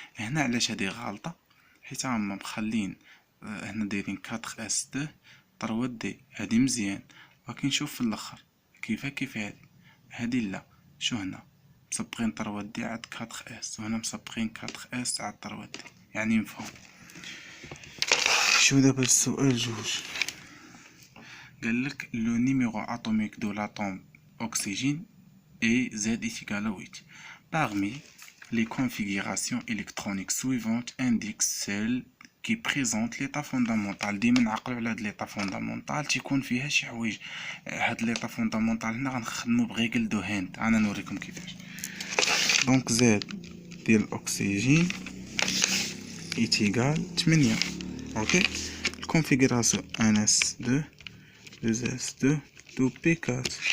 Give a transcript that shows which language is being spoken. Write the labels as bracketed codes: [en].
[ar] هنا علاش هذه غلطة؟ حيت هما مخلين هنا دايرين 4 اس 2 3 دي. هذه مزيان، ولكن شوف في الاخر كيف هذه لا. شو هنا مصبغين 3 دي عاد 4 اس، وهنا مصبغين 4 اس عاد 3 دي، يعني مفهوم. شو دابا السؤال جوج. [fr] قالك لو نيميرو atomique de l'atome oxygène est Z est égal à 8. Parmi les configurations électroniques suivantes indiquent celle qui présente l'état fondamental. [ar] ديما نعقلوا على هاد l'état fondamental تيكون فيها شي حوايج. هاد l'état fondamental هنا غنخدمو بريغل دو هاند، انا نوريكم كيفاش. [fr] دونك Z [ar] ديال الاكسجين [fr] est égal 8. اوكي. الكونفيغوراسيون NS2 2S2 2P4.